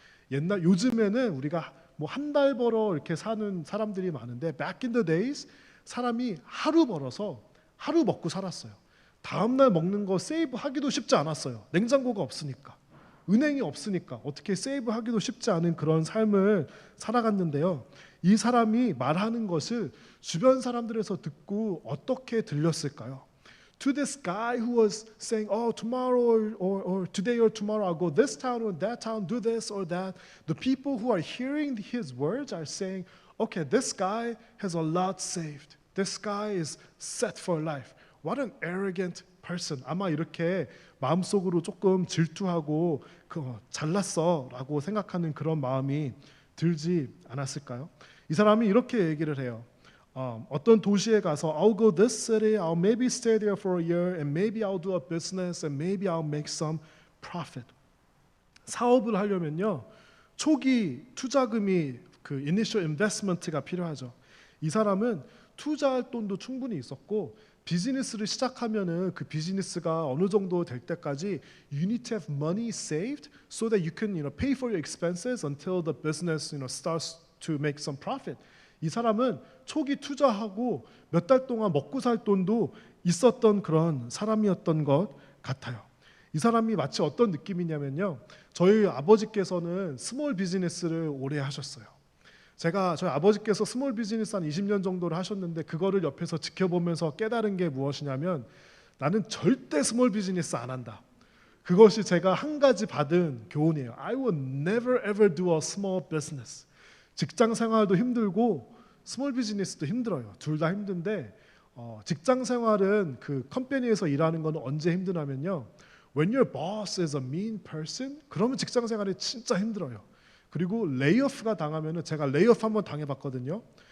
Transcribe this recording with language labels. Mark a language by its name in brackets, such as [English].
[Korean] 요즘에는 우리가 뭐 한 달 벌어 이렇게 사는 사람들이 많은데 [English] back in the days [Korean] 사람이 하루 벌어서 하루 먹고 살았어요. 다음날 먹는 거 세이브하기도 쉽지 않았어요. 냉장고가 없으니까. 은행이 없으니까 어떻게 세이브하기도 쉽지 않은 그런 삶을 살아갔는데요. 이 사람이 말하는 것을 주변 사람들에서 듣고 어떻게 들렸을까요? [English] To this guy who was saying, "Oh, tomorrow or today or tomorrow I'll go this town or that town, do this or that." The people who are hearing his words are saying, "Okay, this guy has a lot saved. This guy is set for life. What an arrogant person." [Korean] 아마 이렇게 마음속으로 조금 질투하고 잘났어라고 생각하는 그런 마음이 들지 않았을까요? 이 사람이 이렇게 얘기를 해요. 어떤 도시에 가서 [English] I'll go this city, I'll maybe stay there for a year, and maybe I'll do a business, and maybe I'll make some profit. [Korean] 사업을 하려면요, 초기 투자금이 그 [English] initial investment [Korean] 가 필요하죠. 이 사람은 투자할 돈도 충분히 있었고 비즈니스를 시작하면은 그 비즈니스가 어느 정도 될 때까지 [English] you need to have money saved so that you can pay for your expenses until the business starts to make some profit. [Korean] 이 사람은 초기 투자하고 몇 달 동안 먹고 살 돈도 있었던 그런 사람이었던 것 같아요. 이 사람이 마치 어떤 느낌이냐면요, 저희 아버지께서는 스몰 비즈니스를 오래 하셨어요. 저희 아버지께서 스몰 비즈니스 한 20년 정도를 하셨는데 그거를 옆에서 지켜보면서 깨달은 게 무엇이냐면 나는 절대 스몰 비즈니스 안 한다. 그것이 제가 한 가지 받은 교훈이에요. [English] I will never ever do a small business. [Korean] 직장 생활도 힘들고 스몰 비즈니스도 힘들어요. 둘 다 힘든데 직장 생활은 그 컴퍼니에서 일하는 건 언제 힘드냐면요, [English] when your boss is a mean person, [Korean] 그러면 직장 생활이 진짜 힘들어요. 그리고 레이오프가 당하면은, 제가 레이오프 한번 당해봤거든요.